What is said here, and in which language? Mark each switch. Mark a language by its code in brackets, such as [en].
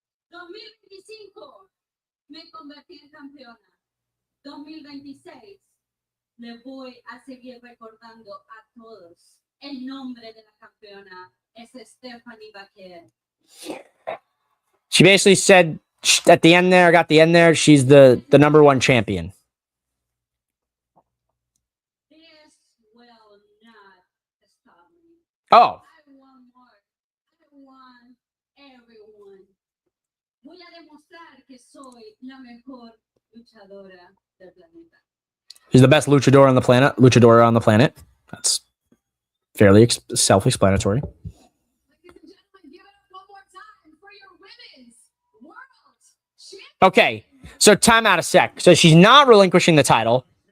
[es] 2025 me convertí en campeona. 2026 le voy a seguir recordando a todos. El nombre de la campeona es Stephanie Baker. [en] She basically said at the end there, got the end there, she's the number 1 champion. This will not stop me. Oh. I want more. I want everyone. [es] Voy a demostrar que soy la mejor luchadora del planeta. [en] She's the best luchador on the planet. That's fairly self-explanatory. Ladies and gentlemen, give it up one more time for your women's world champion. Okay, so time out a sec. So she's not relinquishing the title.